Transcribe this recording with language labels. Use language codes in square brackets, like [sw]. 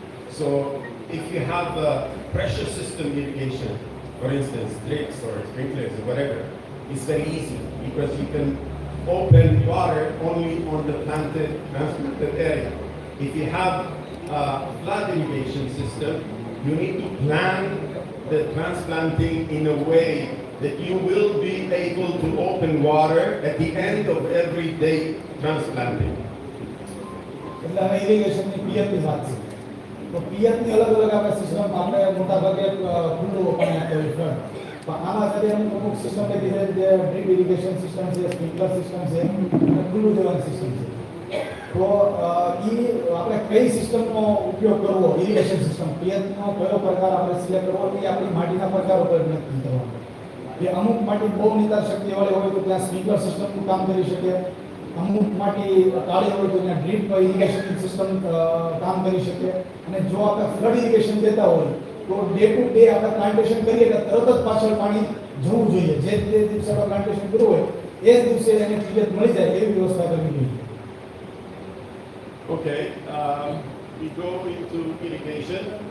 [en] So if you have a pressure system irrigation, for instance, drips or sprinklers or whatever, it's very easy because you can open water only on the transplanted area. If you have a flood irrigation system, you need to plan the transplanting in a way that you will be able to open water at the end of every day transplanting. [gu] એટલે હવે ઇરિગેશનની પિયતની વાત છે, તો પિયતની અલગ અલગ આપણે system આપણે મોટા ભાગે ખુલ્લું પાણી આપતા હોય છે, પણ આના સાથે અમુક સિસ્ટમ જે ડ્રીપ ઇરિગેશન સિસ્ટમ છે, સ્પ્રિંકલર સિસ્ટમ છે અને ખુલ્લું જવાની સિસ્ટમ છે. તો એ આપણે કઈ સિસ્ટમનો ઉપયોગ કરવો, ઇરિગેશન સિસ્ટમ પિયતનો કયો પ્રકાર આપણે સિલેક્ટ કરવો એ આપણી માટીના પ્રકાર ઉપર નક્કી કરવાનું. કે અમુક માટી બહુ નિતાર શક્તિવાળી હોય તો ત્યાં સ્પ્રિંકલર સિસ્ટમનું કામ કરી શકે, અમુક માટી કાળી હોય તો ત્યાં ડ્રીપ ઇરિગેશન સિસ્ટમ કામ કરી શકે. અને જો આપણે ફ્લડ ઇરિગેશન દેતા હોય તો ડે ટુ ડે આપણે પ્લાન્ટેશન કરીએ એટલે તરત જ પાછળ પાણી જવું જોઈએ, જે દિવસે આપણે પ્લાન્ટેશન કરવું હોય એ જ દિવસે એને પિયત મળી જાય એવી વ્યવસ્થા કરવી જોઈએ. [en] Okay, we go into irrigation.